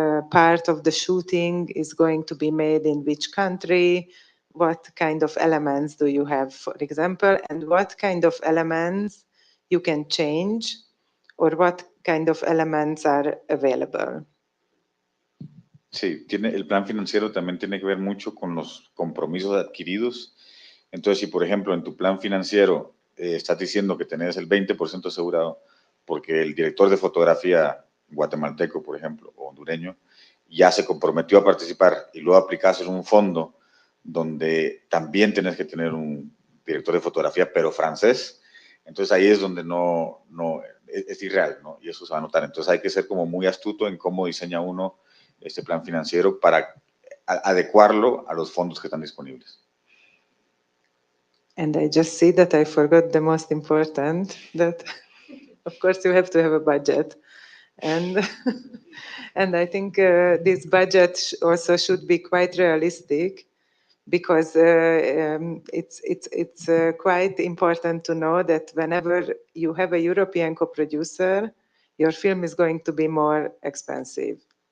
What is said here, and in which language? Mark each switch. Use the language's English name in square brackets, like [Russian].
[English] part of the shooting is going to be made in which country, what kind of elements do you have, for example, and what kind of elements you can change, or what kind of elements are available. [Spanish] Sí, el plan financiero también tiene que ver mucho con los compromisos adquiridos. Entonces, si por ejemplo en tu plan financiero estás diciendo que tenés el 20% asegurado porque el director de fotografía guatemalteco, por ejemplo, o hondureño, ya se comprometió a participar y luego aplicas en un fondo donde también tenés que tener un director de fotografía, pero francés, entonces ahí es donde no es irreal, ¿no? Y eso se va a notar. Entonces hay que ser como muy astuto en cómo diseña uno este plan financiero para adecuarlo a los fondos que están disponibles. [English] And I just see that I forgot the most important, that of course you have to have a budget. And and I think this budget also should be quite realistic, because it's quite important to know that whenever you have a European co-producer, your film is going to be more expensive.